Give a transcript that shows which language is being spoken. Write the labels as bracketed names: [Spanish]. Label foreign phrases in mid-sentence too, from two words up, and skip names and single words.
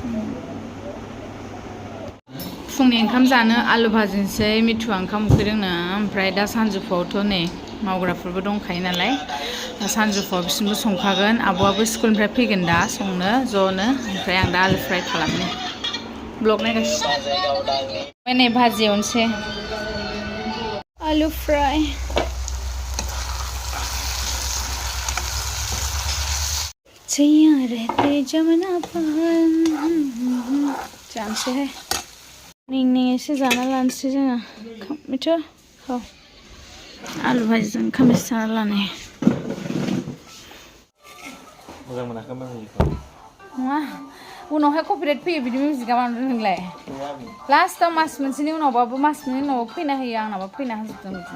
[Bodo] फुंनि ओंखाम जानो आलु भाजिनोसै मिथुआ ओंखाम उखैदोंनो ओमफ्राय दा सानजौफुआवथ' नै मावग्राफोरबो दंखायो नालाय सानजौफुआव बिसोरबो संखागोन आब'आबो स्कुलनिफ्राय फैगोन दा संनो ज'नो ओमफ्राय आं दा आलु फ्राय खालामनो ब्लग नायगासिनो नै भाजि एवनोसै आलु फ्राय छैया रहते जमुना पहाड़ जानोसैहाय निं एसे जाना लानोसै जोङो मिथु औ आलु भाजिजों ओंखाम एसे जाना लानो मोजां मोनाखै मिउजिकखौ नङा उनावहाय कपिराइट फैयो बिदि मिउजिकआ मानो नोंलाय लास्टआव मास मोनसेनि उनावबाबो मास मोनसेनि उनाव फैना होयो आंनाबो फैना होजोबदों